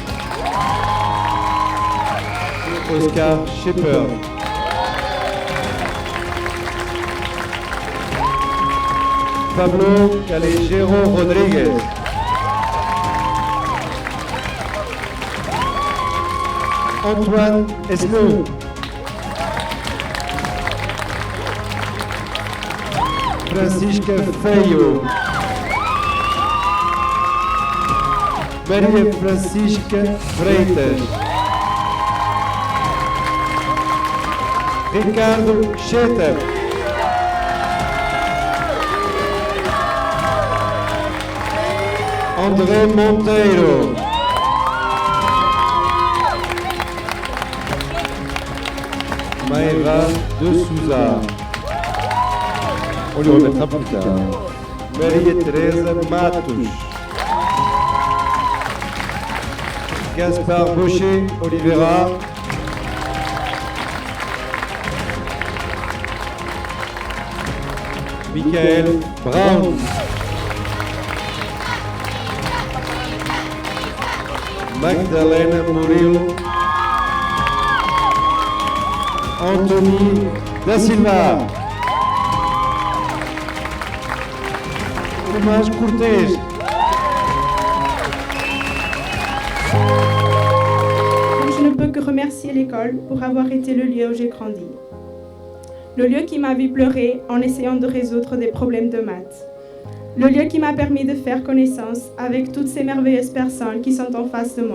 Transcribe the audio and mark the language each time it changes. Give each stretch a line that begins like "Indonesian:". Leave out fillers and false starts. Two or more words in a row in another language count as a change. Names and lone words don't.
French: Oscar Shepard. Pablo Calejero Rodriguez. Antoine Esnou. Francisca Feio. Maria Francisca Freitas. Ricardo Schetter. André Monteiro. Maëva de Souza. On lui remettra plus tard. Maria-Thérèse Matos. Gaspard Baucher Oliveira. Michael Brown. Magdalena Murilo. Anthony da Silva. Tomás Cortés. Je ne peux que remercier l'école pour avoir été le lieu où j'ai grandi. Le lieu qui m'a vu pleurer en essayant de résoudre des problèmes de maths. Le lieu qui m'a permis de faire connaissance avec toutes ces merveilleuses personnes qui sont en face de moi.